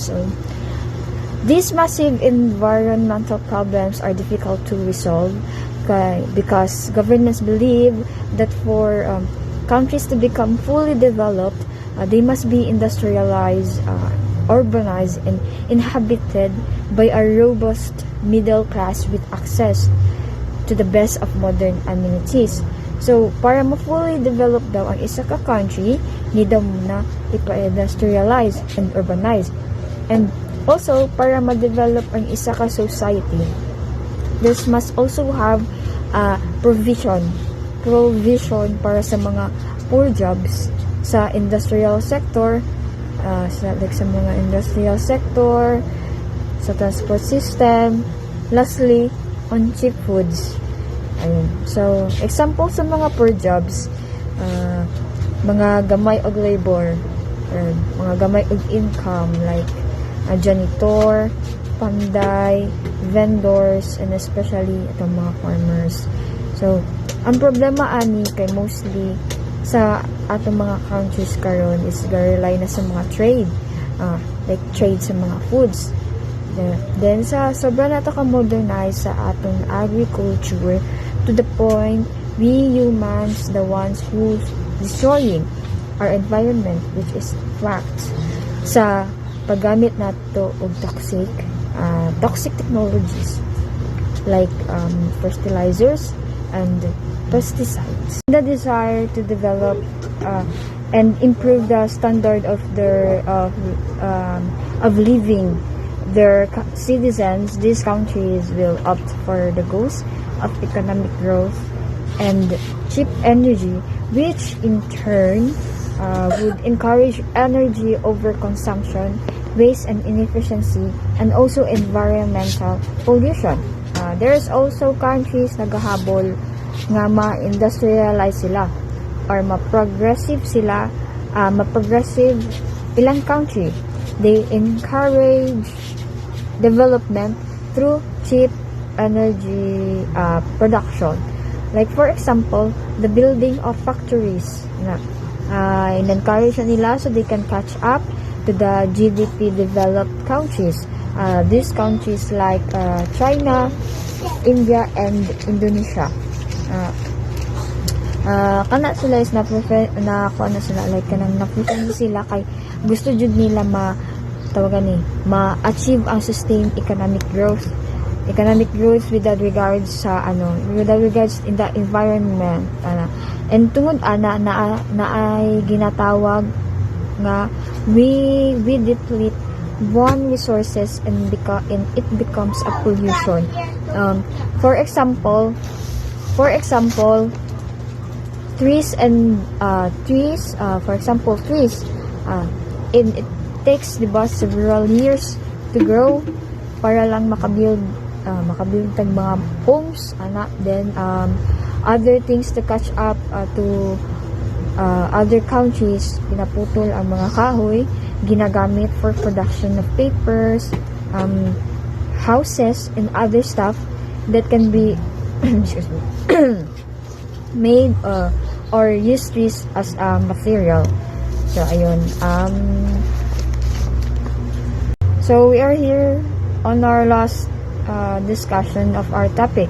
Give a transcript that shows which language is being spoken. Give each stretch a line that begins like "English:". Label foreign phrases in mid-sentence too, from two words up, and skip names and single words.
English: So, these massive environmental problems are difficult to resolve because governments believe that for countries to become fully developed, they must be industrialized, urbanized, and inhabited by a robust middle class with access to the best of modern amenities. So,
Cebuano: para ma-fully develop daw ang isa ka country, need daw muna ipa-industrialize
English: and urbanize. And also,
Cebuano: para ma-develop ang isa ka
English: society, this must also have provision
Cebuano: para sa mga
English: poor jobs sa industrial sector,
Cebuano: sa mga
English: industrial sector, sa transport system, lastly, on cheap foods. Ayun.
Cebuano: So, example sa mga
English: poor jobs,
Cebuano: mga gamay og labor, or mga gamay og income like janitor, panday, vendors,
English: and especially
Cebuano: itong mga farmers. So, ang problema ani kay mostly sa atong mga countries karon is rely na sa mga trade, like trade sa mga foods.
English: Then
Cebuano: sa sobra na to ka
English: modernize sa atong agriculture to the point we humans the ones who destroying our environment, which is fact,
Cebuano: sa paggamit nato og
English: toxic technologies like fertilizers and pesticides. The desire to develop and improve the standard of their of living their citizens, these countries will opt for the goals of economic growth and cheap energy, which in turn would encourage energy overconsumption, waste and inefficiency, and also environmental pollution. There's also countries
Cebuano: nagahabol nga ma-industrialize sila or ma-progressive sila, ma-progressive ilang country.
English: They encourage development through cheap energy production. Like for example, the building of factories
Cebuano: na in-encourage nila
English: so they can catch up to the GDP developed countries. These countries like China, India, and Indonesia.
Cebuano: Kana sila is na sila like kanang na-prefer sila kay gusto jud nila ma-achieve ang
English: sustained economic growth without regards
Cebuano: sa
English: without regards in the environment
Cebuano: and tungod na ay ginatawag nga
English: we deplete one resources and it becomes a pollution. For example, trees it takes several years to grow
Cebuano: para lang makabuild tag mga
English: homes then other things to catch up to other countries.
Cebuano: Pinaputol ang mga kahoy, ginagamit
English: for production of papers, houses and other stuff that can be excuse me made or use trees as a material. So ayun, so we are here on our last discussion of our topic.